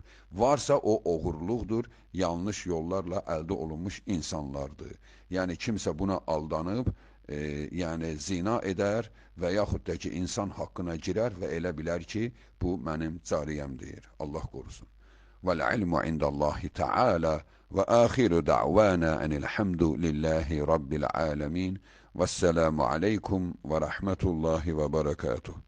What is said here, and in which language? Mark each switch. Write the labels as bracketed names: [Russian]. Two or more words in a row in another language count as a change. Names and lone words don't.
[Azerbaijani] Varsa o oğurluqdur, yanlış yollarla əldə olunmuş insanlardır. Yəni kimsə buna aldanıb, yəni zina edər və yaxud da ki, insan haqqına girər və elə bilər ki, bu mənim cariyəmdir. Allah qorusun. [Arabic] والعلم عند الله تعالى وآخر دعوانا أن الحمد لله رب العالمين. والسلام عليكم ورحمة الله وبركاته.